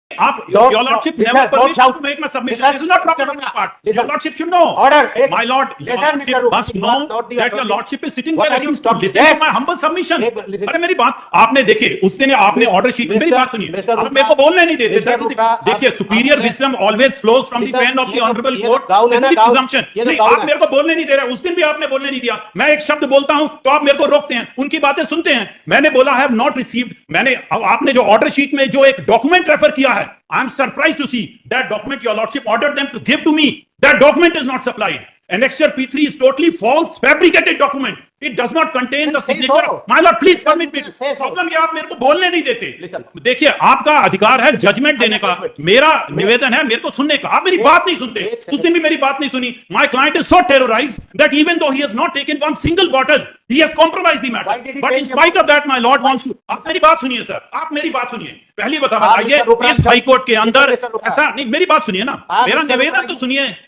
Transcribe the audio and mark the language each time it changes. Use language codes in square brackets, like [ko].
[hi] आप [en] your lordship never permit to make my submission. This is not proper on my part. Your lordship should know. Order. My lord, your lordship must know that your lordship is sitting there ready to listen to my humble submission. [hi] अरे मेरी बात आपने देखी, उस दिन आपने order sheet, मेरी बात सुनिए, आप मेरे को बोलने नहीं देते। [en] देखिए, superior wisdom always flows from the pen of the honourable court, presumption. [hi] नहीं, आप मेरे को बोलने नहीं दे रहे, उस दिन भी आपने बोलने नहीं दिया। मैं एक शब्द बोलता हूं तो आप मेरे को रोकते हैं, उनकी बातें सुनते हैं। मैंने बोला है [en] not received, [hi] मैंने आपने जो ऑर्डर शीट में जो एक डॉक्यूमेंट रेफर किया है, [en] I am surprise to see that document your lordship ordered them to give to me, that document is not supplied. Annexure P3 is totally false, fabricated document. It does not contain the signature. My lord, please permit me. [hi] Problem ये आप मेरे को बोलने नहीं देते। देखिए, आपका अधिकार है जजमेंट देने का, मेरा निवेदन है मेरे को सुनने का। आप मेरी बात नहीं सुनते, उस दिन भी मेरी बात नहीं सुनी। [en] My client is so terrorized that even though he has not taken one single bottle, he has compromised the matter. But in spite of that, my lord wants to. [hi] आप मेरी बात सुनिए सर, आप मेरी बात सुनिए। पहली बताइए, इस हाई कोर्ट के अंदर ऐसा नहीं, मेरी बात सुनिए ना, मेरा निवेदन तो सुनिए।